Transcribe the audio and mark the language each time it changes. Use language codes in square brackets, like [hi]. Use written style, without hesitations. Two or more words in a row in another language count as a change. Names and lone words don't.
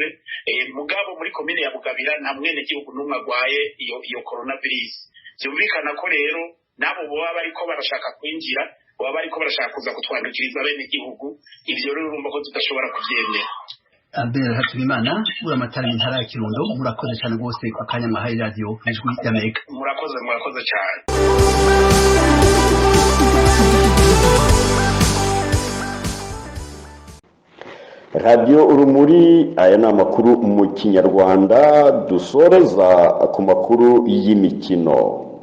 [rn] Mugabo muri komine ya Bugabira nta mwene gihugu numwe agwaye iyo coronavirus. Byumvikana ko rero nabo boba bariko barashaka kwinjira, boba bariko barashaka kuza kutwandukiriza bene igihugu, ivyo rero urumva ko tudashobora kuvyemera. Albert Hatubimana buramatari intara ya Kirundo, murakoze cyane rwose ku kanya mwahaye radio Ijwi y'Amerika. Murakoze cyane. [rw] Radio Urumuri, aya ni amakuru mu Kinyarwanda, dusoreza ku makuru y'imikino.